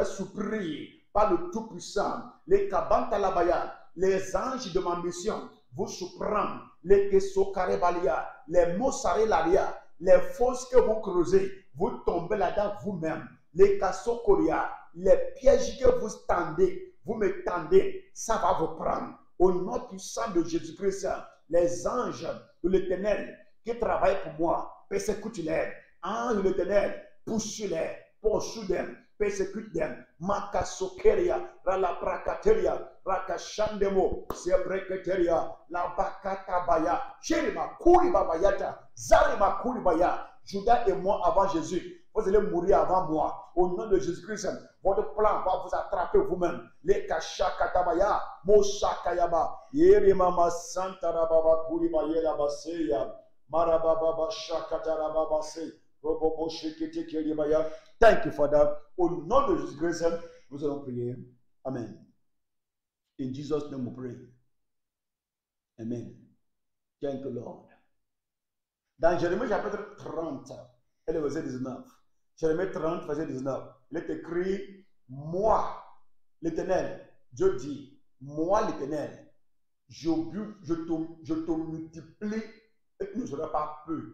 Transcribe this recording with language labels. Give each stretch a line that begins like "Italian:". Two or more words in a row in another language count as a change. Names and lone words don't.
French: Vous serez surpris par le Tout-Puissant, les Kabantalabaya, les anges de ma mission vous surprennent, les Kesokarebalia, les Mosarelaria, les fosses que vous creusez, vous tombez là-dedans vous-même, les Kasokoria, les pièges que vous tendez, vous me tendez, ça va vous prendre. Au nom puissant de Jésus-Christ, les anges de l'Éternel qui travaillent pour moi, persécute-les. Anges de l'Éternel, pousse-les, poursuis-les, persécute-les. Makasokeria, Ralaprakateria, Rakashandemo, Sebreketeria, Labakatabaya, Sherima Kuribabayata, Zarima Kuribaya. Judas et moi avant Jésus, vous allez mourir avant moi. Au nom de Jésus-Christ, votre plan va vous attraper vous-même. Les Kashakatabaya, Moshakayaba, Yerimama Santarababa Kuribayela Baseya, Marababa Shakatarababase, Robobo Shekete Kelibaya.
English: Thank you, Father.
French: Au nom de Jésus-Christ, nous allons prier.
English: Amen. In Jesus' name we pray. Amen. Thank you, Lord.
French: Dans Jérémie chapitre 30 et le verset 19. Jérémie 30, verset 19. Il est écrit, moi, l'Éternel, Dieu dit, moi, l'Éternel, je te multiplie et tu ne seras pas peu.